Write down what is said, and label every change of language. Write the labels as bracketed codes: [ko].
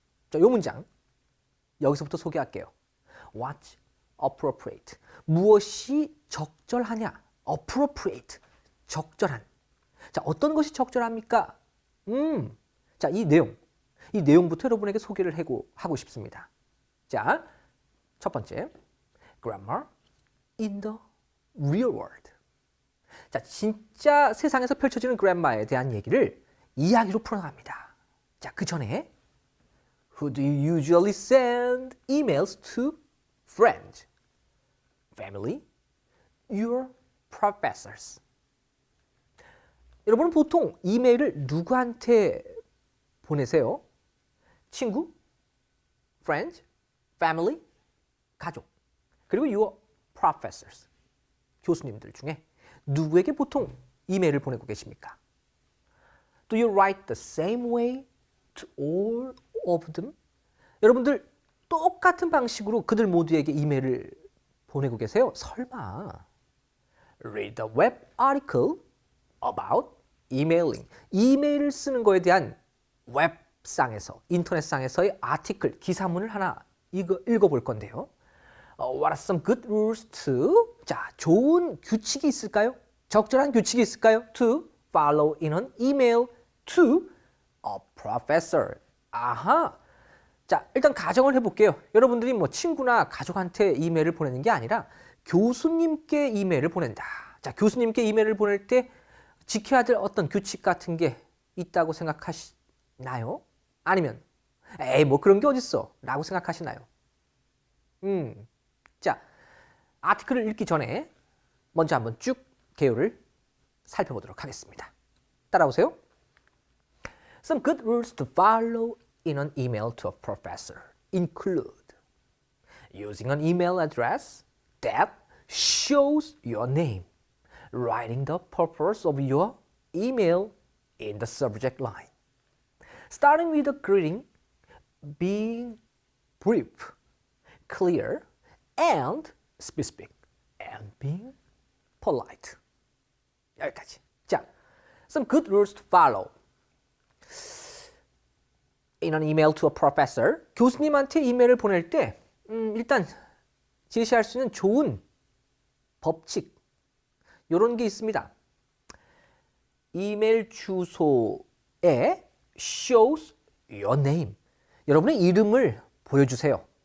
[ko] 자, 요 문장 여기서부터 소개할게요. what appropriate. 무엇이 적절하냐? appropriate. 적절한. 자, 어떤 것이 적절합니까? 자, 이 내용부터 여러분에게 소개를 하고 싶습니다. 자, 첫 번째, [en] grammar in the real world. [ko] 자, 진짜 세상에서 펼쳐지는 그래머에 대한 얘기를 이야기로 풀어나갑니다. 자, 그 전에 [en] Who do you usually send emails to? Friends, family, your professors. [ko] 여러분은 보통 이메일을 누구한테 보내세요? 친구, friends, family, 가족, 그리고 [en] your professors, [ko] 교수님들 중에 누구에게 보통 이메일을 보내고 계십니까? [en] Do you write the same way to all of them? [ko] 여러분들 똑같은 방식으로 그들 모두에게 이메일을 보내고 계세요? 설마. [en] Read the web article about emailing. [ko] 이메일을 쓰는 거에 대한 웹상에서, 인터넷상에서의 아티클, 기사문을 하나 읽어볼 건데요. [en] What are some good rules to? [ko] 자, 좋은 규칙이 있을까요? 적절한 규칙이 있을까요? [en] To follow in an email to a professor. [ko] 아하. 자, 일단 가정을 해볼게요. 여러분들이 친구나 가족한테 이메일을 보내는 게 아니라 교수님께 이메일을 보낸다. 자, 교수님께 이메일을 보낼 때 지켜야 될 어떤 규칙 같은 게 있다고 생각하시나요? 아니면 에이, 그런 게 어딨어? 라고 생각하시나요? 자, 아티클을 읽기 전에 먼저 한번 쭉 개요를 살펴보도록 하겠습니다. 따라오세요. [en] Some good rules to follow in an email to a professor include using an email address that shows your name, writing the purpose of your email in the subject line, starting with a greeting, being brief, clear, and specific, and being polite. [ko] 여기까지. [en] 자, some good rules to follow in an email to a professor. [ko] 교수님한테 이메일을 보낼 때 일단 제시할 수 있는 좋은 법칙, 이런 게 있습니다. 이메일 주소에 [en] shows your name. [ko] 여러분의 이름을 보여주세요.